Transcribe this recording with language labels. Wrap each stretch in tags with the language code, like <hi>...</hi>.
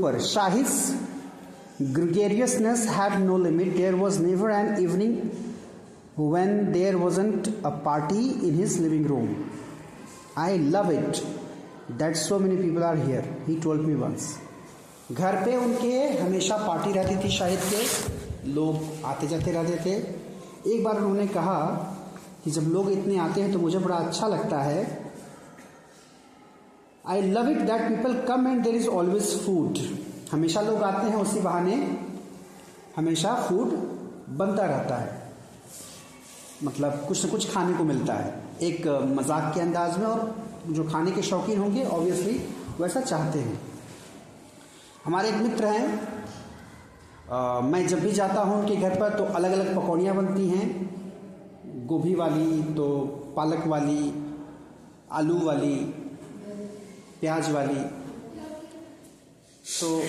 <en>पर Shahid's gregariousness had no limit. There was never an evening when there wasn't a party in his living room. I love it that so many people are here, he told me once.</en> <hi>घर पे उनके हमेशा party रहती थी शाहिद के, लोग आते जाते रहते थे। एक बार उन्होंने कहा कि जब लोग इतने आते हैं तो मुझे बड़ा अच्छा लगता है।</hi> <en>I love it that people come and there is always food.</en> <hi>हमेशा लोग आते हैं, उसी बहाने हमेशा फूड बनता रहता है, मतलब कुछ न कुछ खाने को मिलता है, एक मजाक के अंदाज में। और जो खाने के शौकीन होंगे ऑब्वियसली वैसा चाहते हैं। हमारे एक मित्र हैं, मैं जब भी जाता हूँ उनके घर पर तो अलग अलग पकौड़ियाँ बनती हैं, गोभी वाली, तो पालक वाली, आलू वाली, प्याज वाली, तो</hi>